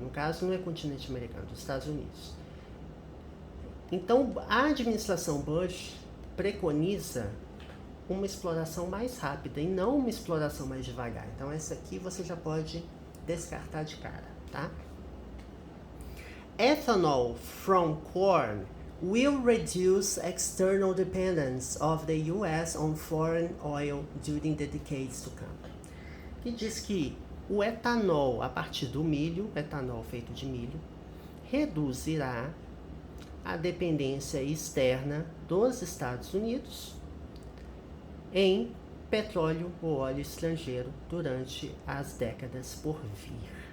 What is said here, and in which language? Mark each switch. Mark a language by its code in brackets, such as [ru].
[pt] No caso, não é continente americano, dos Estados Unidos. Então, a administração Bush preconiza uma exploração mais rápida e não uma exploração mais devagar. Então, essa aqui você já pode descartar de cara, tá? [en] Ethanol from corn will reduce external dependence of the U.S. on foreign oil during the decades to come. [pt] Que diz que o etanol a partir do milho, etanol feito de milho, reduzirá a dependência externa dos Estados Unidos em petróleo ou óleo estrangeiro durante as décadas por vir.